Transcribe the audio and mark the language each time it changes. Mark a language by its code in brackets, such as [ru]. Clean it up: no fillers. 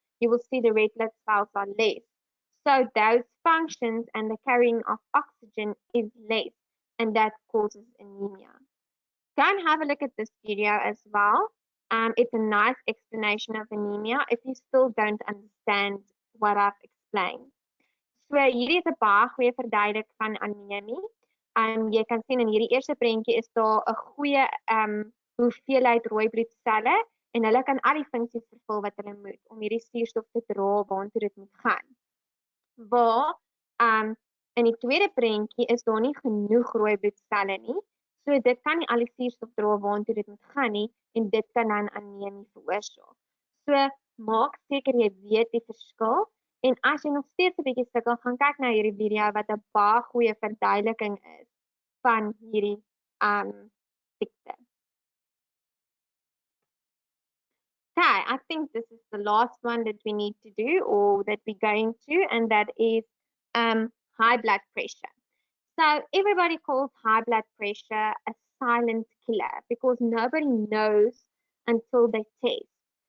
[en] You will see the red blood cells are less. So those functions and the carrying of oxygen is less, and that causes anemia. Go and have a look at this video as well. It's a nice explanation of anemia if you still don't understand what I've explained. [af] So hierdie is 'n baie goeie verduidelik van anemie. Jy kan sien in hierdie eerste prentjie is daar 'n goeie hoeveelheid rooi bloedselle en hulle kan al die funksies vervul wat hulle moet om hierdie suurstof te dra waartoe dit moet gaan. Waar in die tweede prentjie is daar nie genoeg rooi bloedselle nie. So dit kan nie al die suurstof dra waartoe dit moet gaan nie en dit kan dan anemie veroorsaak. So maak seker jy weet die verskil en as jy nog steeds 'n bietjie sukkel, gaan kyk na hierdie video wat 'n baie goeie verduideliking is van hierdie siekte. [en] Okay, I think this is the last one that we need to do or that we're going to, and that is high blood pressure. So everybody calls high blood pressure a silent killer because nobody knows until they test.